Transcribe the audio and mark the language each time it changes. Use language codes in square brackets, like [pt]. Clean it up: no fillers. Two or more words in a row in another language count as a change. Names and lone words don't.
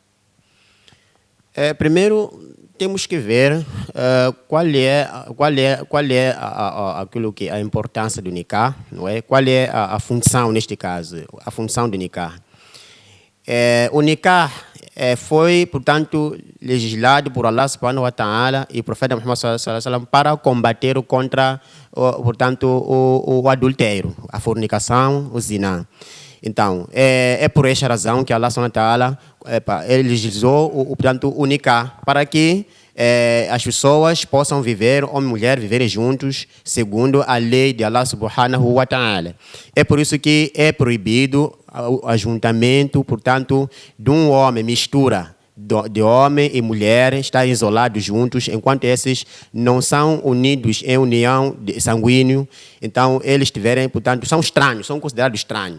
[pt] Primeiro, temos que ver qual é aquilo que a importância do nikah, não é? Qual é a função neste caso, a função do nikah. O nikah foi, portanto, legislado por Allah [ar] سبحانه وتعالى [pt] e o profeta Muhammad [ar] صلى الله عليه وسلم [pt] para combater contra, portanto, o adultério, a fornicação, o zina. Então, é por esta razão que Allah [ar] سبحانه وتعالى [pt] ele legislou, portanto, o nikah, para que as pessoas possam viver, homem e mulher, viverem juntos, segundo a lei de Allah [ar] سبحانه وتعالى. [pt] É por isso que é proibido o ajuntamento, portanto, de um homem, mistura de homem e mulher, estar isolados juntos, enquanto esses não são unidos em união sanguínea. Então, eles tiverem, portanto, são estranhos, são considerados estranhos.